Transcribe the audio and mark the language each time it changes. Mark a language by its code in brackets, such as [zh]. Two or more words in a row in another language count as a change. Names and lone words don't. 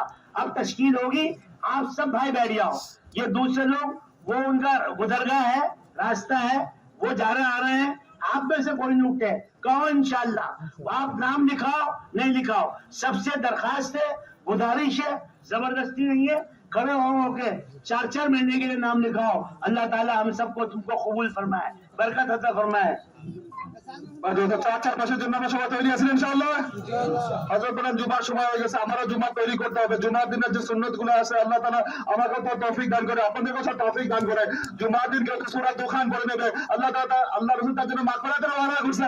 [ur] اب تشکیل ہوگی، آپ سب بھائی بیٹھ جاؤ. یہ دوسرے لوگ وہ ان کا گزرگاہ ہے، راستہ ہے، وہ جا رہے آ رہے ہیں، آپ میں سے کوئی نہیں اٹھے، کہو انشاءاللہ. آپ نام لکھاؤ نہیں لکھاؤ، سب سے درخواست ہے، گزارش ہے، زبردستی نہیں ہے. کھڑے ہو کے 4 مہینے کے لیے نام لکھاؤ. اللہ تعالیٰ ہم سب کو تم کو قبول فرمائے، برکت عطا فرمائے. [bn] 4 মাসের জন্য আমরা সবাই তৈরি আছি ইনশাআল্লাহ। হযরত বলেন জুমার সময় হয়ে গেছে, আমারও জুমা তৈরি করতে হবে। জুমার দিনের যে সুন্নতগুলো আছে আল্লাহ তাআলা আমাকে তো তৌফিক দান করে, আপনাদেরকেও সব তৌফিক দান করে। জুমার দিন কেউ সূরা দুখান পড়ে নেবে, আল্লাহ তাআলা আল্লাহ রাসূল তার জন্য মাগফিরাতের ওয়াদা করছে।